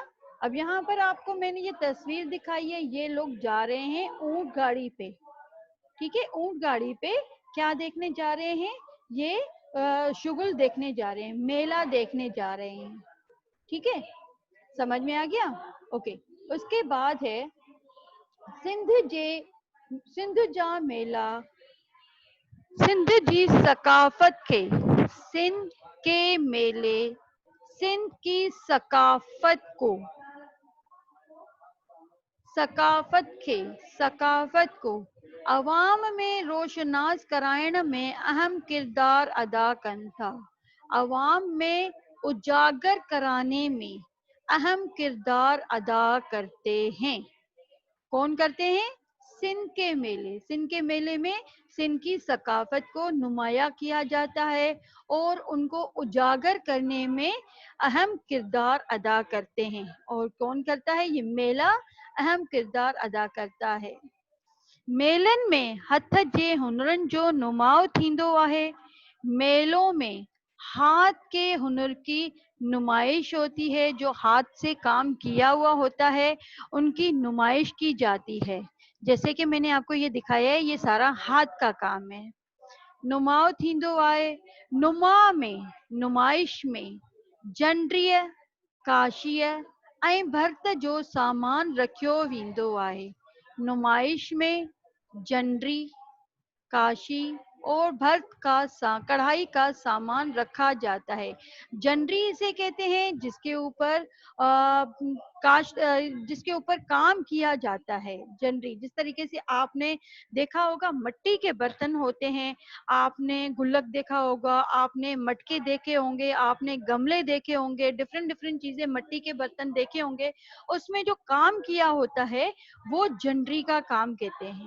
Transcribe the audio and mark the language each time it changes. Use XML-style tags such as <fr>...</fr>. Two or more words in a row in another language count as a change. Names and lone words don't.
<ur>اب یہاں پر آپ کو میں نے یہ تصویر دکھائی ہے، یہ لوگ جا رہے ہیں اونٹ گاڑی پہ. ٹھیک ہے، اونٹ گاڑی پہ کیا دیکھنے جا رہے ہیں، یہ شغل دیکھنے جا رہے ہیں، میلہ دیکھنے جا رہے ہیں. ٹھیک ہے، سمجھ میں آ گیا. اوکے، اس کے بعد ہے</ur> <sd>सिंध जे सिंध जा मेला, सिंध जी सकाफत खे,</sd> <ur>سندھ کے میلے سندھ کی ثقافت کو عوام میں</ur> <sd>रोशनास कराइण में अहम किरदार अदा कनि था।</sd> <ur>عوام میں اجاگر کرانے میں اہم کردار ادا کرتے ہیں. کون کرتے ہیں؟ سندھ کے میلے. سندھ کے میلے میں سندھ کی ثقافت کو نمایاں کیا جاتا ہے اور ان کو اجاگر کرنے میں اہم کردار ادا کرتے ہیں. اور کون کرتا ہے? یہ میلہ اہم کردار ادا کرتا ہے.</ur> <sd>मेलनि में हथ जे हुनरनि जो नुमाओ थींदो आहे।</sd> <ur>میلوں میں ہاتھ کے ہنر کی نمائش ہوتی ہے، جو ہاتھ سے کام کیا ہوا ہوتا ہے ان کی نمائش کی جاتی ہے. جیسے کہ میں نے آپ کو یہ دکھایا ہے، یہ سارا ہاتھ کا کام ہے.</ur> <sd>नुमाओ थींदो आहे, नुमा में,</sd> <ur>نمائش میں</ur> <sd>जंड्रीअ, काशीअ ऐं भर्त जो सामान रखियो वेंदो आहे।</sd> <ur>نمائش میں جنڈری، کاشی اور بھرت کا کڑھائی کا سامان رکھا جاتا ہے. جنڈری اسے کہتے ہیں جس کے اوپر جس کے اوپر کام کیا جاتا ہے. جنڈری، جس طریقے سے آپ نے دیکھا ہوگا مٹی کے برتن ہوتے ہیں، آپ نے گلک دیکھا ہوگا، آپ نے مٹکے دیکھے ہوں گے، آپ نے گملے دیکھے ہوں گے,</ur> <en>different different</en> <ur>چیزیں مٹی کے برتن دیکھے ہوں گے، اس میں جو کام کیا ہوتا ہے وہ جنڈری کا کام کہتے ہیں.</ur>